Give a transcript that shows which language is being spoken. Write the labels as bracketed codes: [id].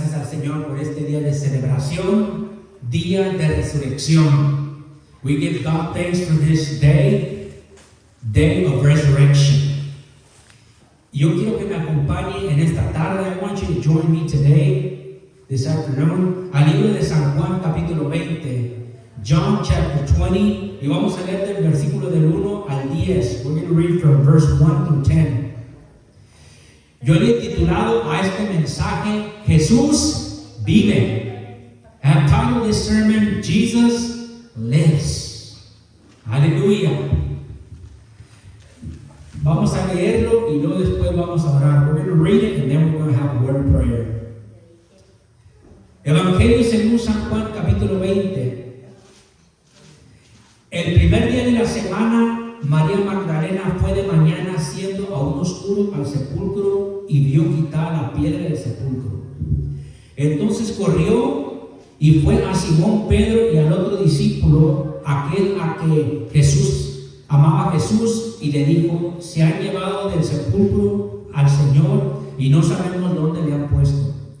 [es] Señor por este día de celebración, día de resurrección. [en] We give God thanks for this day, day of resurrection. [es] Yo quiero que me acompañe en esta tarde. [en] I want you to join me today, this afternoon, [es] al libro de San Juan capítulo 20, [en] John chapter 20, [es] y vamos a leer del versículo del 1 al 10. [en] We're going to read from verse 1 through 10. [es] Yo le he titulado a este mensaje, Jesús vive. [en] I have titled this sermon, Jesus lives. [es] Aleluya. Vamos a leerlo y luego después vamos a orar. [en] We're going to read it and then we're going to have a word of prayer. [es] Evangelio según San Juan capítulo 20. El primer día de la semana, María Magdalena fue de mañana siendo aún oscuro al sepulcro y vio quitar la piedra del sepulcro. Entonces corrió y fue a Simón Pedro y al otro discípulo, aquel a que Jesús amaba a Jesús, y le dijo: se han llevado del sepulcro al Señor y no sabemos dónde le han puesto.